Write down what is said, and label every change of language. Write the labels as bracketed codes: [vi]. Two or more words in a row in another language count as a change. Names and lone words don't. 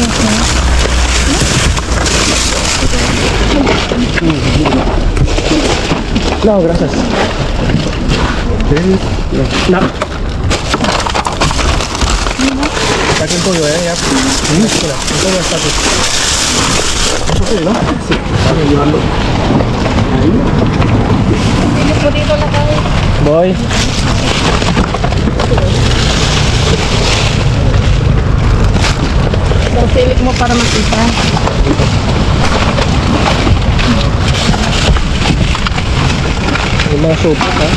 [es] No, gracias. No. Saquen pollo, ya. Mira, el pollo está aquí. Okay, no? [tl] Pilit mo dito na tayo. Boy. Silik mo para makita. Yung mga supot, ha?